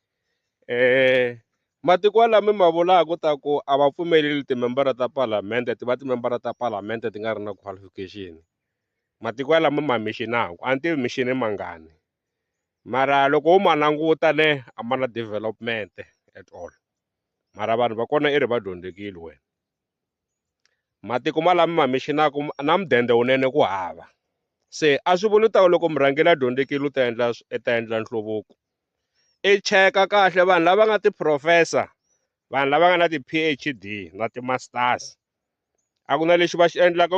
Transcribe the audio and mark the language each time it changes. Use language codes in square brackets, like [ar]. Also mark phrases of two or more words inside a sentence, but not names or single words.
[ts] matiko lama ma vulaka ta ku a va pfumeleli timembara ta palamende ti va timembara ta palamende ti nga ri na qualification matiko lama ma mixinaku a ni tivi mixini mangani mara loko u ma languta ne a ma na [en] development at all [ts] mara vanhu va kona i ri va dyondzekile wena matiko malama ma mixinaku na mudende wunene ku hava se a swi vuli ta loko murhangeli a dyondzekile u ta endla nhluvuko i cheka kahle vanhu lava nga ti-professor vanhu lava nga na ti-PhD na ti-masters a ku na lexi va xi endlaka